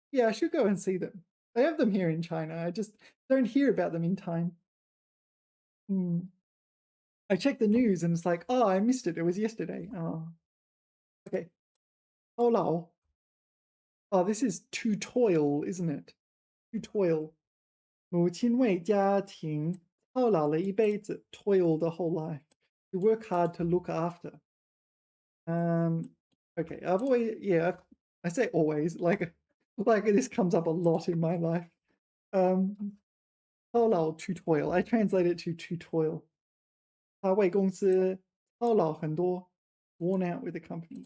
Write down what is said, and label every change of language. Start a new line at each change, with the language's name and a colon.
English: Yeah, I should go and see them. They have them here in China. I just don't hear about them in time. Hmm. I checked the news and it's like, oh, I missed it. It was yesterday. Oh, okay. Oh, lol. Oh, this is to toil, isn't it? To toil.
Chinese: 母亲为家庭操劳了一辈子,
English: toil the whole life. To work hard to look after. Okay. I've always, yeah, I say always, like this comes up a lot in my life. 操劳 to toil. I translate it to toil.
Chinese: 他为公司操劳很多,
English: worn out with the company.